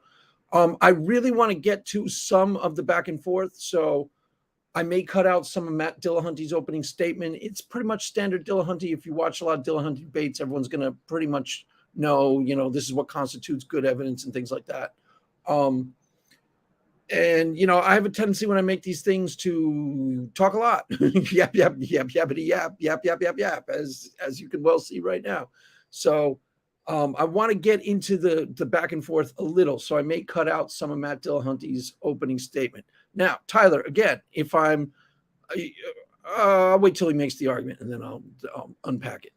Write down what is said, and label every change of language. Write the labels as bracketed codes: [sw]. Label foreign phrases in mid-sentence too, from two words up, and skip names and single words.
[en] I really want to get to some of the back and forth, so I may cut out some of Matt Dillahunty's opening statement. It's pretty much standard Dillahunty. If you watch a lot of Dillahunty debates, everyone's going to pretty much know, this is what constitutes good evidence and things like that. And, I have a tendency when I make these things to talk a lot. Yap, yap, yap, yappity, yap, yap, yap, yap, yap, as you can well see right now. So I want to get into the back and forth a little, so I may cut out some of Matt Dillahunty's opening statement. Now, Tyler, again, if I'll wait till he makes the argument, and then I'll unpack it.